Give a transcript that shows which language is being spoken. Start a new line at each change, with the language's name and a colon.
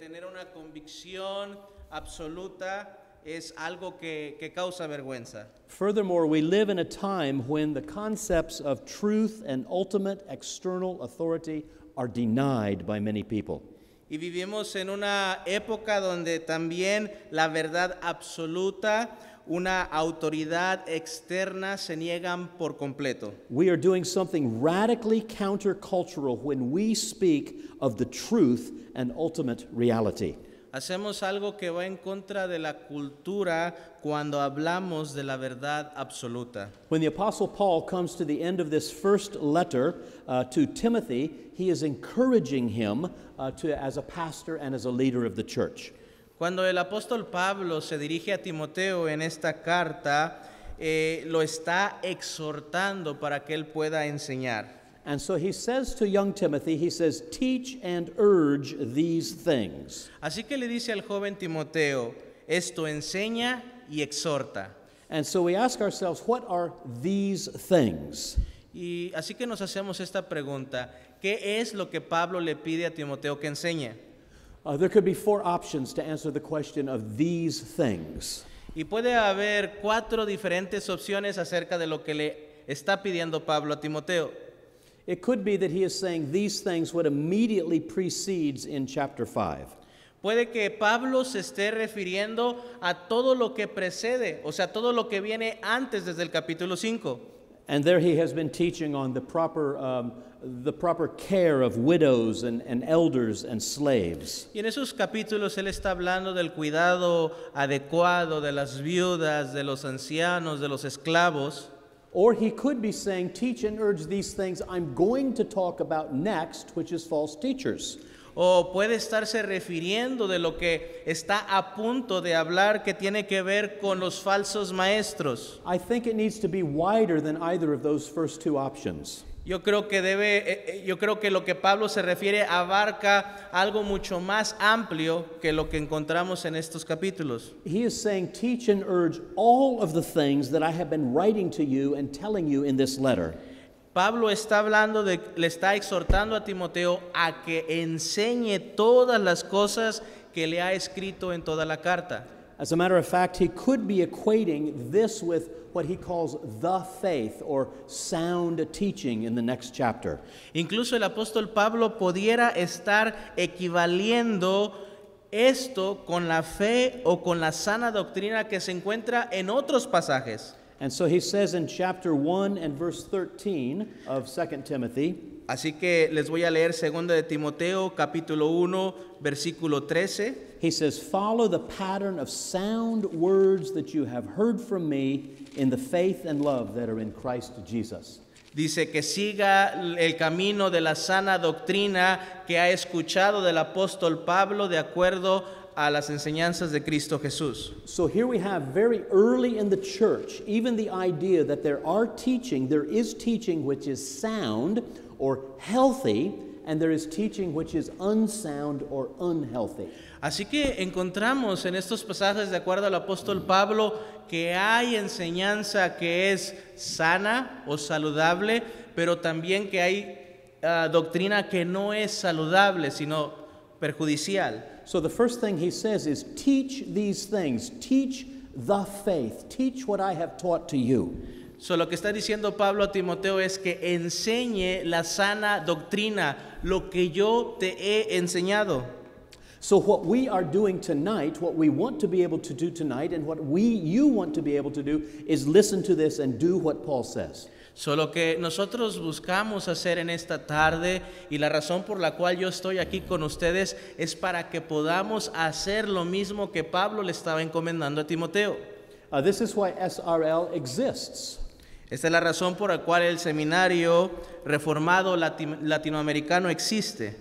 Spanish: una convicción absoluta es algo que causa vergüenza.
English: Furthermore, we live in a time when the concepts of truth and ultimate external authority are denied by many people.
Spanish: Y vivimos en una época donde también la verdad absoluta, una autoridad externa se niegan por completo.
English: We are doing something radically countercultural when we speak of the truth and ultimate reality.
Spanish: Hacemos algo que va en contra de la cultura cuando hablamos de la verdad absoluta.
English: When the Apostle Paul comes to the end of this first letter to Timothy, he is encouraging him as a pastor and as a leader of the church.
Spanish: Cuando el apóstol Pablo se dirige a Timoteo en esta carta, lo está exhortando para que él pueda enseñar.
English: And so he says to young Timothy, he says, teach and urge these things.
Spanish: Así que le dice al joven Timoteo, esto enseña y exhorta.
English: And so we ask ourselves, what are these things?
Spanish: Y así que nos hacemos esta pregunta, ¿qué es lo que Pablo le pide a Timoteo que enseñe?
English: There could be four options to answer the question of these things.
Spanish: Y puede haber 4 diferentes opciones acerca de lo que le está pidiendo Pablo a Timoteo.
English: It could be that he is saying these things what immediately precedes in chapter 5.
Spanish: Puede que Pablo se esté refiriendo a todo lo que precede, o sea, todo lo que viene antes desde el capítulo 5.
English: And there he has been teaching on the proper care of widows and elders and slaves.
Spanish: Y en esos capítulos él está hablando del cuidado adecuado de las viudas, de los ancianos, de los esclavos.
English: Or he could be saying, teach and urge these things I'm going to talk about next, which is false teachers.
Spanish: O puede estarse refiriendo de lo que está a punto de hablar que tiene que ver con los falsos maestros.
English: I think it needs to be wider than either of those first two options.
Spanish: Yo creo que lo que Pablo se refiere abarca algo mucho más amplio que lo que encontramos en estos capítulos.
English: He is saying, teach and urge all of the things that I have been writing to you and telling you in this letter.
Spanish: Pablo está le está exhortando a Timoteo a que enseñe todas las cosas que le ha escrito en toda la carta.
English: As a matter of fact, he could be equating this with what he calls the faith or sound teaching in the next chapter.
Spanish: Incluso el apóstol Pablo pudiera estar equivaliendo esto con la fe o con la sana doctrina que se encuentra en otros pasajes.
English: And so he says in chapter 1 and verse 13 of 2 Timothy,
Spanish: Así que les voy a leer 2 de Timoteo, capítulo 1, versículo 13.
English: he says, follow the pattern of sound words that you have heard from me in the faith and love that are in Christ Jesus.
Spanish: Dice que siga el camino de la sana doctrina que ha escuchado del apóstol Pablo de acuerdo a las enseñanzas de Cristo Jesús.
English: So here we have very early in the church, even the idea that there is teaching which is sound or healthy, and there is teaching which is unsound or unhealthy.
Spanish: Así que encontramos en estos pasajes, de acuerdo al apóstol Pablo, que hay enseñanza que es sana o saludable, pero también que hay doctrina que no es saludable, sino perjudicial.
English: So the first thing he says is, teach these things, teach the faith, teach what I have taught to you.
Spanish: So, lo que está diciendo Pablo a Timoteo es que enseñe la sana doctrina, lo que yo te he enseñado.
English: So what we are doing tonight, what we want to be able to do tonight, and what you want to be able to do is listen to this and do what Paul says.
Spanish: So, lo que nosotros buscamos hacer en esta tarde y la razón por la cual yo estoy aquí con ustedes es para que podamos hacer lo mismo que Pablo le estaba encomendando a Timoteo.
English: This is why SRL exists.
Spanish: Esta es la razón por la cual el seminario reformado latinoamericano existe.